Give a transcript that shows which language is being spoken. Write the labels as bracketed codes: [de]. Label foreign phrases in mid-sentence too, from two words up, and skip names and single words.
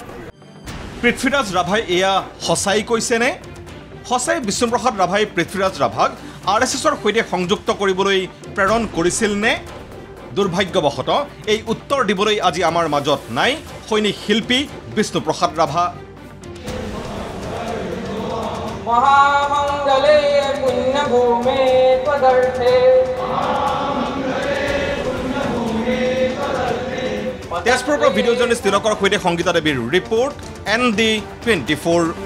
[as] পৃথ্वीराज ৰাভাই এয়া সঁচাই কৈছেনে? সঁচাই বিষ্ণুপ্ৰসাদ ৰাভাই পৃথ্वीराज ৰাভাক আৰএছএছৰ সৈতে সংযুক্ত কৰিবলৈ প্ৰেৰণ কৰিছিল নে? দুৰ্ভাগ্যবশতঃ এই উত্তৰ দিবলৈ আজি আমাৰ মাজত নাই সৈনিক শিল্পী বিষ্ণুপ্ৰসাদ ৰাভা। [sa] महामंगले पुण्यभूमे पदर्थे [as] তেজপুৰৰ পৰা ভিডিঅ' জাৰ্নেলিষ্ট তিলকৰ সৈতে সংগীতা দেৱীৰ ৰিপৰ্ট ND24।